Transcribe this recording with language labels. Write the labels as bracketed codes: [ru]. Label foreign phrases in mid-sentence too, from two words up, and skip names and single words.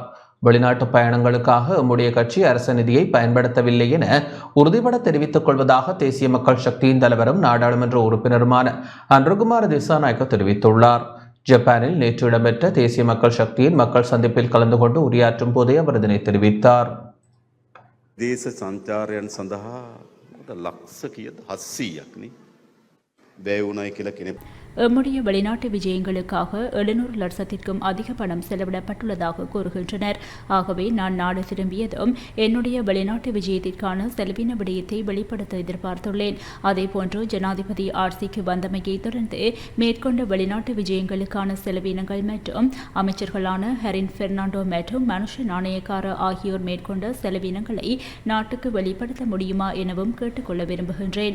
[ta] வெளிநாட்டு பயணங்களுக்காக நம்முடைய கட்சி அரச நிதியை பயன்படுத்தவில்லை என உறுதிபட தெரிவித்துக் கொள்வதாக தேசிய மக்கள் சக்தியின் தலைவரும் நாடாளுமன்ற உறுப்பினருமான அனுர்குமார் திசாநாயக்க தெரிவித்துள்ளார். ஜப்பானில் நேற்று இடம்பெற்ற தேசிய மக்கள் சக்தியின் மக்கள் சந்திப்பில் கலந்து கொண்டு உரையாற்றும் போதே அவர் இதனை தெரிவித்தார். [si] දේශ සංචාරයන් සඳහා ලක්ෂ කීයද 700ක් නේ වැය කියලා කෙනෙක් [ta] எம்முடைய வெளிநாட்டு விஜயங்களுக்காக 700 லட்சத்திற்கும் அதிக பணம் செலவிடப்பட்டுள்ளதாக கூறுகின்றனர். ஆகவே நான் நாடு திரும்பியதும் என்னுடைய வெளிநாட்டு விஜயத்திற்கான செலவின விடயத்தை வெளிப்படுத்த எதிர்பார்த்துள்ளேன். அதேபோன்று ஜனாதிபதி ஆட்சிக்கு வந்தமையை தொடர்ந்து மேற்கொண்ட வெளிநாட்டு விஜயங்களுக்கான செலவினங்கள் மற்றும் அமைச்சர்களான ஹரின் பெர்னாண்டோ மற்றும் மனுஷ நாணயக்கார ஆகியோர் மேற்கொண்ட செலவினங்களை நாட்டுக்கு வெளிப்படுத்த முடியுமா எனவும் கேட்டுக்கொள்ள விரும்புகின்றேன்.